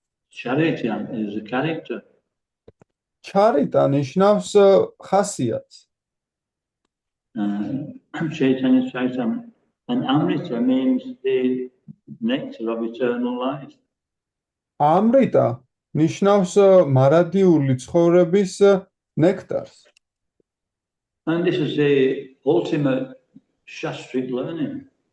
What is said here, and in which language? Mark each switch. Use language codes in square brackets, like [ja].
[en] Charita is the character. [ka] Charita ნიშნავს ხასიათს. [en] Chaitanya Chaitamrita. And Amrita means the nectar of eternal life. [ka] Amrita ნიშნავს მარადიული ცხოვრების ნექტარს. [en] And this is the ultimate Shastric learning.